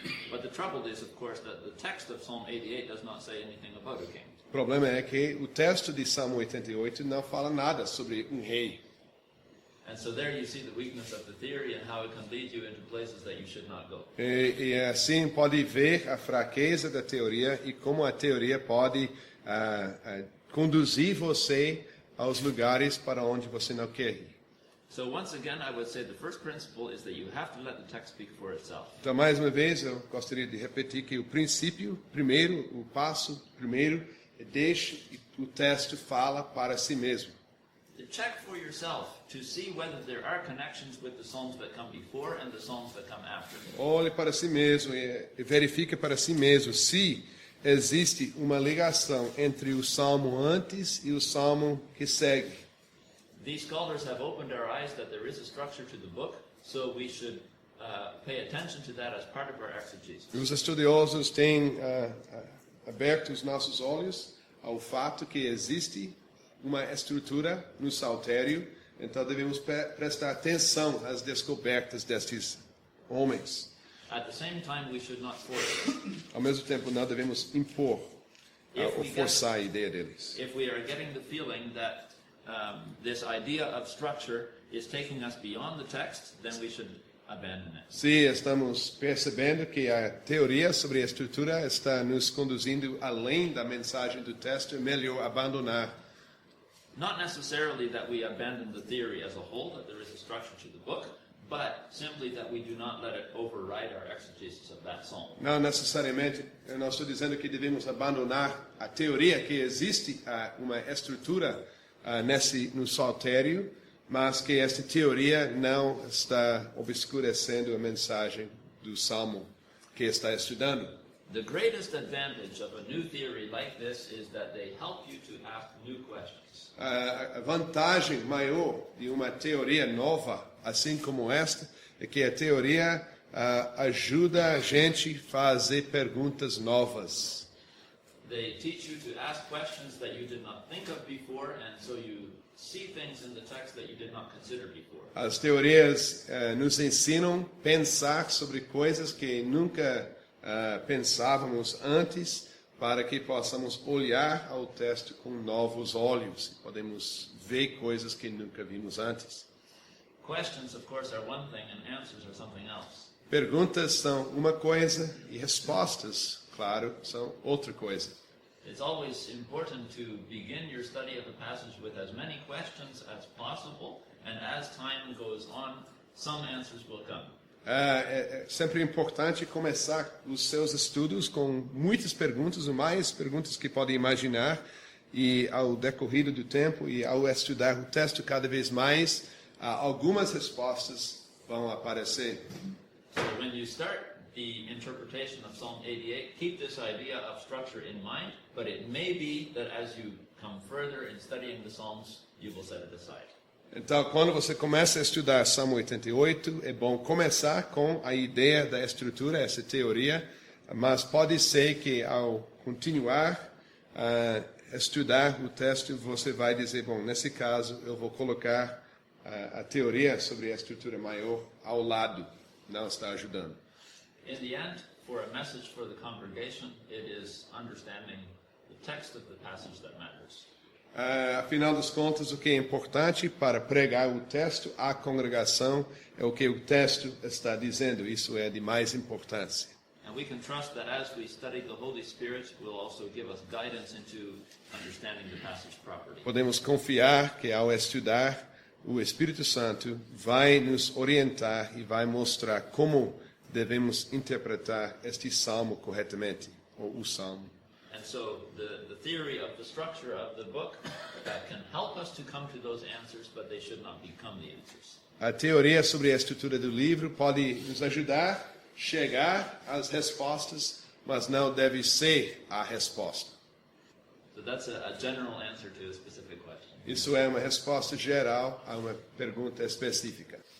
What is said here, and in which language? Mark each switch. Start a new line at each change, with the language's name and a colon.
English: But the trouble is, of course, that the text of Psalm 88 does not say anything about a king.
Portuguese: O problema é que o texto de Salmo 88 não fala nada sobre um rei.
English: And so there you see the weakness of the theory and how it can lead you into places that you should not go.
Portuguese: E assim pode ver a fraqueza da teoria e como a teoria pode conduzir você aos lugares para onde você não quer ir.
English: So once again, I would say the first principle is that you have to let the text speak for itself.
Portuguese: Então, mais uma vez, eu gostaria de repetir que o princípio, primeiro, o passo primeiro, é deixe o texto fala para si mesmo.
English: Check for yourself to see whether there are connections with the psalms that come before and the psalms that come after.
Portuguese: Olhe para si mesmo e verifique para si mesmo se existe uma ligação entre o salmo antes e o salmo que segue.
English: These scholars have opened our eyes that there is a structure to the book, so we should pay attention to that as part of our exegesis.
Portuguese: Os estudiosos têm aberto os nossos olhos ao fato que existe uma estrutura no saltério, então devemos prestar atenção às descobertas destes homens.
English: At the same time, we should not force it.
Portuguese: Ao mesmo tempo, não devemos impor ou forçar a ideia deles.
English: If we are getting the feeling that this idea of structure is taking us beyond the text, then we should abandon it.
Portuguese: Se estamos percebendo que a teoria sobre a estrutura está nos conduzindo além da mensagem do texto, é melhor abandonar.
English: Not necessarily that we abandon the theory as a whole, that there is a structure to the book, but simply that we do not let it override our exegesis of that psalm.
Portuguese: Não necessariamente, eu não estou dizendo que devemos abandonar a teoria que existe uma estrutura no saltério, mas que esta teoria não está obscurecendo a mensagem do salmo que está estudando.
English: The greatest advantage of a new theory like this is that they help you to ask new questions.
Portuguese: A vantagem maior de uma teoria nova, assim como esta, é que a teoria ajuda a gente a fazer perguntas novas.
English: They teach you to ask questions that you did not think of before, and so you see things in the text that you did not consider before.
Portuguese: As teorias nos ensinam a pensar sobre coisas que nunca pensávamos antes, para que possamos olhar ao texto com novos olhos e podemos ver coisas que nunca vimos antes.
English: Questions, of course, are one thing, and answers are something else.
Portuguese: Perguntas são uma coisa e respostas, claro, são outra coisa.
English: It's always important to begin your study of a passage with as many questions as possible, and as time goes on, some answers will come.
Portuguese: É sempre importante começar os seus estudos com muitas perguntas, o mais perguntas que pode imaginar, e ao decorrer do tempo e ao estudar o texto cada vez mais, algumas respostas vão aparecer.
English: So when you start the interpretation of Psalm 88, keep this idea of structure in mind, but it may be that as you come further in studying the Psalms, you will set it aside.
Portuguese: Então, quando você começa a estudar Salmo 88, é bom começar com a ideia da estrutura, essa teoria, mas pode ser que ao continuar a estudar o texto, você vai dizer, bom, nesse caso eu vou colocar a teoria sobre a estrutura maior ao lado, não está ajudando.
English: In the end, for a message for the congregation, it is understanding the text of the passage that matters.
Portuguese: Afinal das contas, o que é importante para pregar o texto à congregação é o que o texto está dizendo. Isso é de mais importância.
English: And we can trust that as we study, the Holy Spirit will also give us guidance into understanding the passage properly.
Portuguese: Podemos confiar que ao estudar, o Espírito Santo vai nos orientar e vai mostrar como devemos interpretar este salmo corretamente, ou o salmo.
English: And so the theory of the structure of the book can help us to come to those answers, but they should not become the answers.
Portuguese: A teoria sobre a estrutura do livro pode nos ajudar a chegar às respostas, mas não deve ser a resposta.
English: So that's a general answer to a specific question.
Portuguese: Isso é uma resposta geral a uma pergunta específica.